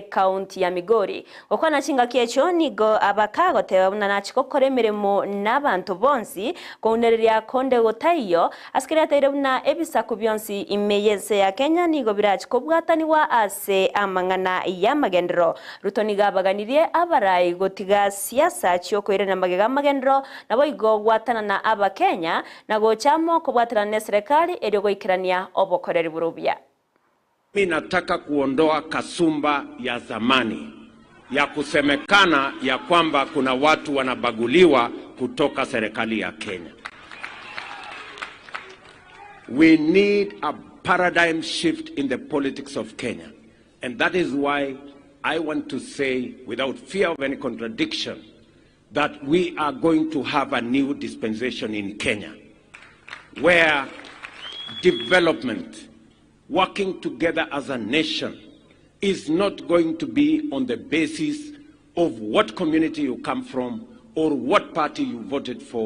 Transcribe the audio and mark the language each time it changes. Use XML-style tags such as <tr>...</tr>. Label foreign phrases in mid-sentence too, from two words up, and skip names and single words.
<guz>county ya Migori okwana chinga kiecho nigo abakago tebuna nachikokore mirimo n'abantu bonsi kounereria konde gotayo askari atairabuna ebisaku byonsi imeyese ya Kenya nigo birachikobwataniwa ase amangana ya magendero Ruto nigabaganirie abarai gotiga siasa chyo kwerena magega magendero nabo igo gwatana na aba Kenya nago chamo kobwatana na serikali eri goikirania obokoreri burubya.</guz> <sw>Mimi nataka kuondoa kasumba ya zamani ya kusemekana ya kwamba kuna watu wanabaguliwa kutoka serikali ya Kenya.</sw> <en>We need a paradigm shift in the politics of Kenya. And that is why I want to say, without fear of any contradiction, that we are going to have a new dispensation in Kenya, where development, working together as a nation, is not going to be on the basis of what community you come from or what party you voted for.</en>